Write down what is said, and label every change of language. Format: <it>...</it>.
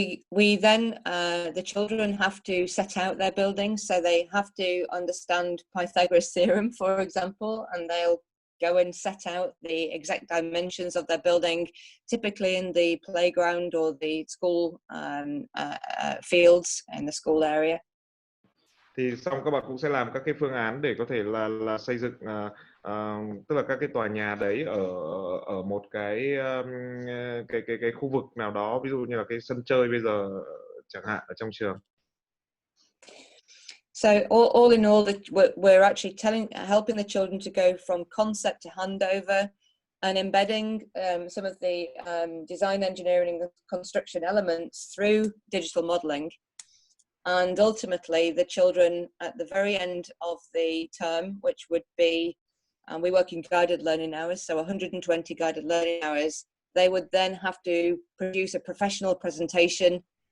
<en>We then the children have to set out their building, so they have to understand Pythagoras theorem, for example, and they'll go and set out the exact dimensions of their building, typically in the playground or the school fields in the school area.</en> <vi>Thì xong các bạn cũng sẽ làm các cái phương án để có thể là xây dựng tức là các cái tòa nhà đấy ở một cái khu vực nào đó, ví dụ như là cái sân chơi bây giờ chẳng hạn ở trong trường.</vi> <en>So all in all, we're actually helping the children to go from concept to handover, and embedding some of the design, engineering, and construction elements through digital modeling. And ultimately, the children at the very end of the term, which would be, we work in guided learning hours, so 120 guided learning hours, they would then have to produce a professional presentation</en>